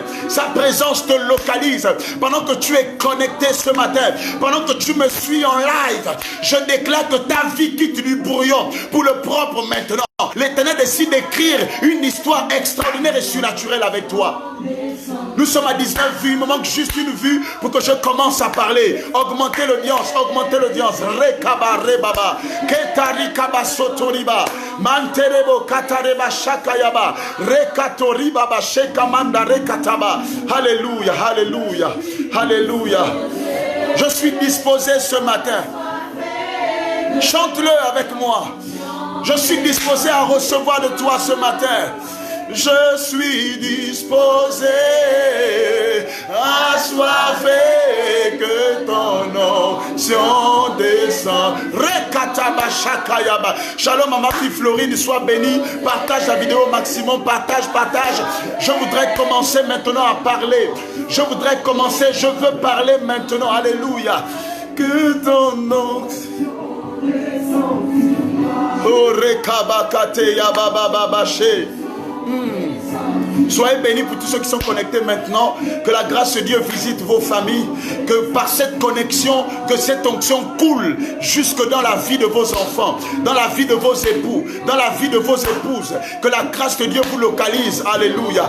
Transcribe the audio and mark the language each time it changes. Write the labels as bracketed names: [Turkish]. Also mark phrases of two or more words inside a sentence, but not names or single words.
[French] Sa présence te localise. Pendant que tu es connecté ce matin, pendant que tu me suis en live, je déclare que ta vie quitte du brouillon pour le propre maintenant. L'Éternel décide d'écrire une histoire extraordinaire et surnaturelle avec toi. Nous sommes à 19 vues, il me manque juste une vue pour que je commence à parler. Augmentez l'audience, augmentez l'audience. Rekaba rebaba, ketari kaba sotoriba, manterebo katareba shakayaba, rekatoriba ba shekamanda rekataba. Alléluia, alléluia, alléluia. Je suis disposé ce matin. Chante-le avec moi. Je suis disposé à recevoir de toi ce matin. Je suis disposé, assoiffé, que ton onction descend. Shalom à ma fille Florine, sois bénie. Partage la vidéo au maximum, partage. Je voudrais commencer maintenant à parler. Je veux parler maintenant. Alléluia. Que ton onction Oh rekabakate ya baba babashe. Soyez bénis pour tous ceux qui sont connectés maintenant. Que la grâce de Dieu visite vos familles. Que par cette connexion, que cette onction coule jusque dans la vie de vos enfants, dans la vie de vos époux, dans la vie de vos épouses. Que la grâce de Dieu vous localise. Alléluia.